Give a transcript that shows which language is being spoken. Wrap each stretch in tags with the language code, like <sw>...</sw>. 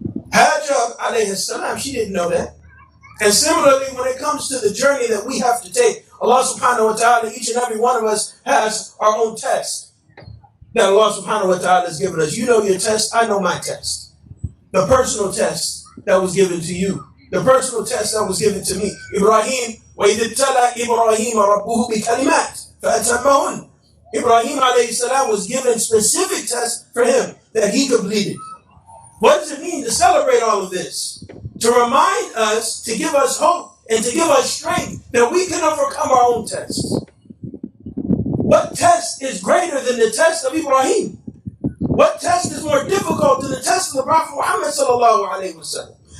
<en>Hajar alayhi salam, she didn't know that. And similarly, when it comes to the journey that we have to take, Allah subhanahu wa ta'ala, each and every one of us has our own test that Allah subhanahu wa ta'ala has given us. You know your test, I know my test. The personal test that was given to you. The personal test that was given to me.</en> <ar>Ibrahim, وَإِذِ ابْتَلَى إِبْرَاهِيمَ رَبُّهُ بِكَلِمَاتٍ فَأَتَمَّهُنَّ.</ar> <en>Ibrahim alayhi salam was given specific tests for him that he completed. What does it mean to celebrate all of this? To remind us, to give us hope, and to give us strength that we can overcome our own tests. What test is greater than the test of Ibrahim? What test is more difficult than the test of the Prophet Muhammad sallallahu alaihi wasallam?</en>